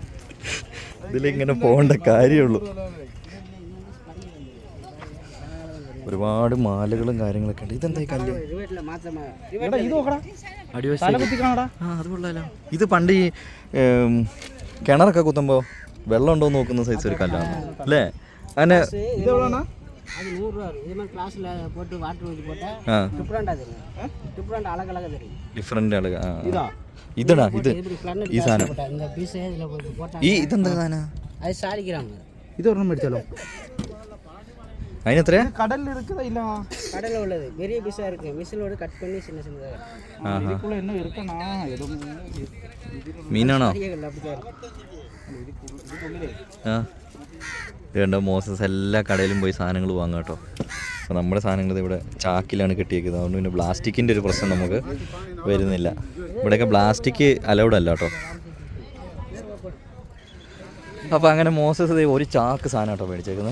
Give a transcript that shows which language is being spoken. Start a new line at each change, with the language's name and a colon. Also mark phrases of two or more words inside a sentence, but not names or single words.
Malayalam: ഇതിലിങ്ങനെ പോകേണ്ട കാര്യമുള്ളൂ. ഒരുപാട് മാലകളും കാര്യങ്ങളൊക്കെ ഉണ്ട്. ഇതെന്താ ഈ കല്ല്? എടാ ഇത് നോക്കടാ, അടിവശം തല കുത്തി കാണടാ. ആ അത് കൊള്ളാലോ. ഇത് പണ്ട് ഈ കിണറൊക്കെ കുത്തുമ്പോൾ വെള്ളം ഉണ്ടോ എന്ന് നോക്കുന്ന സൈസ് ഒരു കല്ലാണ് അല്ലേ? അങ്ങനെ ഇത് എവിടെയാണ്?
Tamil: அது 100 ரூபா இருக்கும். இது மாதிரி கிளாஸில் போட்டு வாட்டர் ஊற்றி போட்டால் ആ டிஃப்ரெண்ட்டாக தெரியும். டிஃப்ரெண்ட் அழகழகாக தெரியும்.
Malayalam: ഡിഫറെൻ്റ് ആളുകൾ. ആ ഇതാ ഇതടാ ഇത്
Tamil: இப்படி பிளானட்
Malayalam: ഈ സാധനം.
Tamil: போட்டால் இந்த பீஸை இதில் போட்டு போட்டால்
Malayalam: ഈ ഇതെന്താ സാധനം?
Tamil: அது சாதிக்கிறாங்க.
Malayalam: ഇത് ഒരെണ്ണം മേടിച്ചാലോ? അതിനെത്രയാ?
Tamil: കടലിൽ இருக்குதா இல்ல? கடலில் உள்ளது பெரிய பீஸாக இருக்குது. மிஷினோடு கட் பண்ணி சின்ன சின்னதாக இதுக்குள்ள என்ன இருக்குன்னா ஏதோ
Malayalam: മീനാണോ?
Tamil: கறிகள் அப்படி தான் இருக்கும்.
Malayalam: ആ ഇത് കണ്ടോ, മോസസ് എല്ലാ കടയിലും പോയി സാധനങ്ങൾ വാങ്ങാം കേട്ടോ. അപ്പോൾ നമ്മുടെ സാധനങ്ങൾ ഇവിടെ ചാക്കിലാണ് കെട്ടിയേക്കുന്നത്. അതുകൊണ്ട് പിന്നെ പ്ലാസ്റ്റിക്കിൻ്റെ ഒരു പ്രശ്നം നമുക്ക് വരുന്നില്ല. ഇവിടെയൊക്കെ പ്ലാസ്റ്റിക് അലൗഡ് അല്ല കേട്ടോ. അപ്പോൾ അങ്ങനെ മോസസ് ഒരു ചാക്ക് സാധനം കേട്ടോ മേടിച്ചേക്കുന്നത്.